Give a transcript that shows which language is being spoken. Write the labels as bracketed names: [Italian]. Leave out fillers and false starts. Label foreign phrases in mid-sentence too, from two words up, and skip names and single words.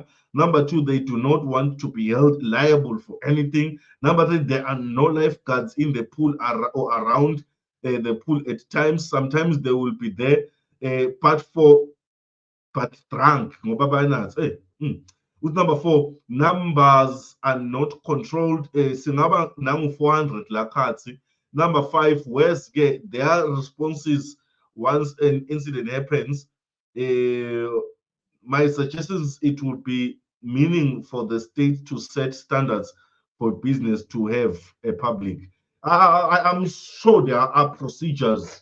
[English] Number two, they do not want to be held liable for anything. Number three, there are no lifeguards in the pool or around the pool at times. Sometimes they will be there, but drunk. With number four, numbers are not controlled. [Swati] Singaba nangu 400 lakatsi. [English] Number five, where's their responses once an incident happens? My suggestion is it would be meaning for the state to set standards for business to have a public. I'm sure there are procedures.